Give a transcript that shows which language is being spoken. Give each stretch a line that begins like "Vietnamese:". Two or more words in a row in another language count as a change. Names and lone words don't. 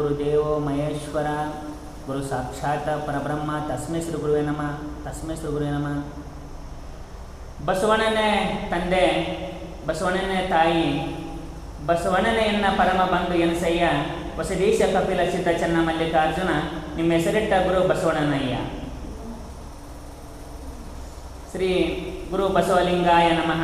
Sanskrit: ಗುರುದೇವೋ ಮಹೇಶ್ವರ ಗುರು ಸಾಕ್ಷಾತ್ ಪರಬ್ರಹ್ಮ ತಸ್ಮೈ ಶ್ರೀ ಗುರುವೇ ನಮಃ ತಸ್ಮೈ ಶ್ರೀ ಗುರುವೇ ನಮಃ.
Kannada: ಬಸವಣ್ಣನೇ ತಂದೆ, ಬಸವಣ್ಣನೇ ತಾಯಿ, ಬಸವಣ್ಣನೇ ಎನ್ನ ಪರಮ ಬಂಧು ಎನಸಯ್ಯ, ಹೊಸದೇಶ ಕಪಿಲ ಸಿದ್ಧ ಚೆನ್ನ ಮಲ್ಲಿಕಾರ್ಜುನ, ನಿಮ್ಮ ಹೆಸರಿಟ್ಟ ಗುರು ಬಸವಣ್ಣನಯ್ಯ.
Sanskrit: ಶ್ರೀ ಗುರು ಬಸವಲಿಂಗಾಯ ನಮಃ.